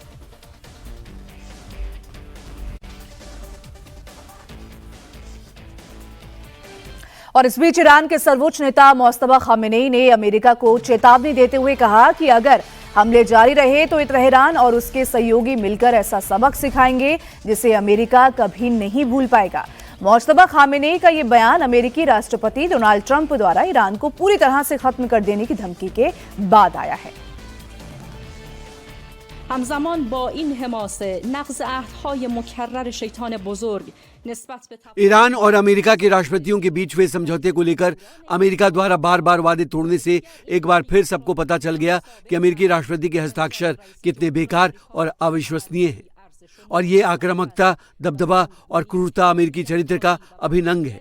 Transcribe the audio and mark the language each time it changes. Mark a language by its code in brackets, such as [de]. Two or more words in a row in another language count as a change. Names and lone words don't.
[hi] और इस बीच ईरान के सर्वोच्च नेता मुस्तफा खामेनी ने अमेरिका को चेतावनी देते हुए कहा कि अगर हमले जारी रहे तो तेहरान और उसके सहयोगी मिलकर ऐसा सबक सिखाएंगे जिसे अमेरिका कभी नहीं भूल पाएगा। मुश्तबा खामेनेई का ये बयान अमेरिकी राष्ट्रपति डोनाल्ड ट्रंप द्वारा ईरान को पूरी तरह से खत्म कर देने की धमकी के बाद आया है। [fa] همزمان با این حماسه نقض عهدهای مکرر شیطان بزرگ نسبت به [hi] ईरान और अमेरिका के राष्ट्रपतियों के बीच हुए समझौते को लेकर अमेरिका द्वारा बार बार वादे तोड़ने से एक बार फिर सबको पता चल गया कि अमेरिकी राष्ट्रपति के हस्ताक्षर कितने बेकार और अविश्वसनीय हैं और ये आक्रामकता, दबदबा और क्रूरता अमेरिकी चरित्र का अभिन्न है।